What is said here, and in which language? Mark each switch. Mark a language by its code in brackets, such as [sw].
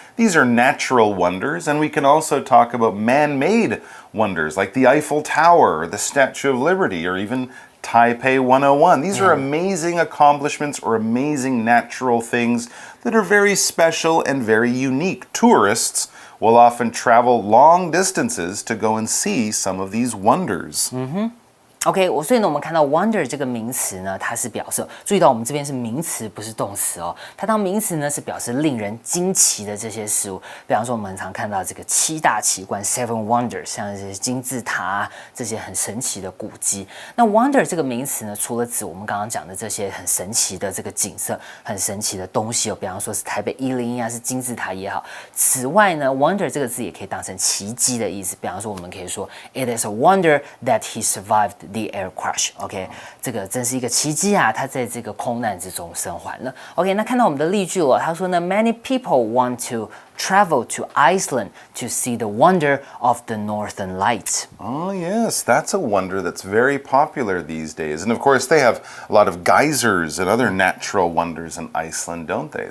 [en] These are natural wonders, and we can also talk about man-made wonders like the Eiffel Tower, or the Statue of Liberty, or even Taipei 101. These are amazing accomplishments or amazing natural things that are very special and very unique. Tourists will often travel long distances to go and see some of these wonders. [zh] OK， 所以呢，我们看到 wonder 这个名词呢，它是表示，注意到我们这边是名词，不是动词哦。它当名词呢，是表示令人惊奇的这些事物。比方说，我们很常看到这个7大奇观 （Seven Wonders），像这些金字塔这些很神奇的古迹。那 wonder 这个名词呢，除了指我们刚刚讲的这些很神奇的这个景色、很神奇的东西哦，比方说是台北101啊，是金字塔也好。此外呢 ，wonder 这个字也可以当成奇迹的意思。比方说，我们可以说 ， It is a wonder that he survived.The air crash， OK， 这个真是一个奇迹啊！他在这个空难之中生还了。 [en] OK，那看到我们的例句了，他说呢，Many people want to travel to Iceland to see the wonder of the Northern Lights. Oh, yes, that's a wonder that's very popular these days. And of course, they have a lot of geysers and other natural wonders in Iceland, don't they?